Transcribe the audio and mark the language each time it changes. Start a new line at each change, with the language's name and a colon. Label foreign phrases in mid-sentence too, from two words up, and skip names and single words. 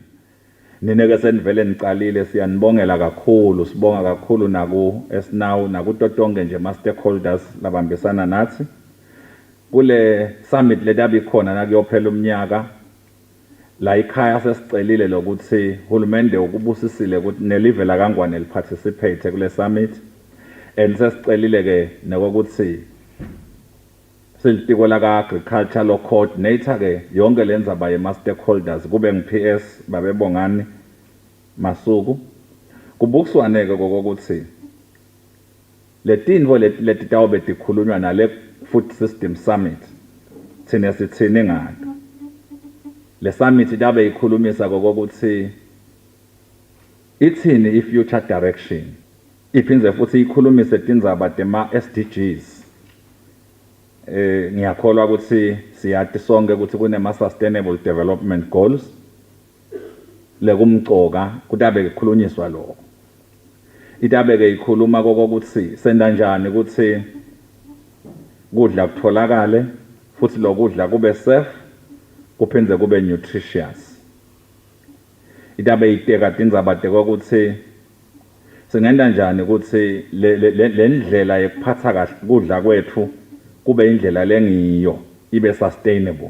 Swati: Nineke senivele nicalile siyanibongela kakhulu, sibonga kakhulu naku esnaw nakutotonke nje ma stakeholders labambisana nathi. Kule summit ledabi khona nakuyophela umnyaka la ikhaya sesicelile lokuthi hulumende ukubusisile ukuthi nelive la kaNgwane liparticipate kule summit and sesicelile ke nokuthi silitiko la
English: agricultural coordinator
Swati: ke yonke lenza baye ma stakeholders kube ngi-PS babebongani Masuku kubukiswane ke kokuthi letinvo letitawube tikhulunywa nale
English: food system summit
Swati: thina sithini ngato. Le summit dabe ikhulumisa kokuthi ithini i-
English: future direction.
Swati: Iphinze futhi ikhulumise tindzaba tema SDGs. Ngiyakholwa ukuthi siyathi sonke ukuthi kunema
English: sustainable development goals.
Swati: Lekumcoka kudabe ikhulunyiswa lokho. Idabe ke ikhuluma kokuthi senda njani ukuthi kudla kutholakale futhi lokudla kube safe kuphenze kube nutritious. Idabe iteka tindzaba ukuthi singenda njani ukuthi le ndlela yekuphatha kahle kudla kwethu kube indlela lengiyo ibe sustainable.